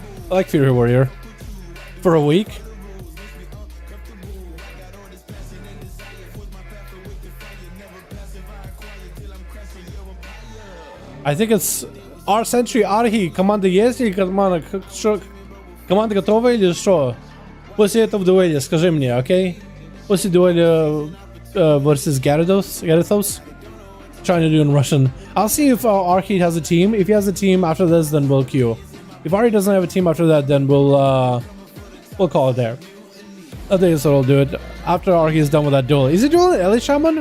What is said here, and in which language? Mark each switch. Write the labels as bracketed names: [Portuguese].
[English] I like Fury Warrior. For a week. I think it's R Sentry Архи. [Russian] Команда есть или команда что? Команда готова или что? После этого дуэли скажи мне, окей? После дуэли [English] versus Gyarados? Trying to do in Russian. I'll see if Arcade has a team. If he has a team after this, then we'll queue. If Ari doesn't have a team after that, then we'll call it there. I think that's what I'll do it after Arcade is done with that duel. Is he dueling Ellie Shaman?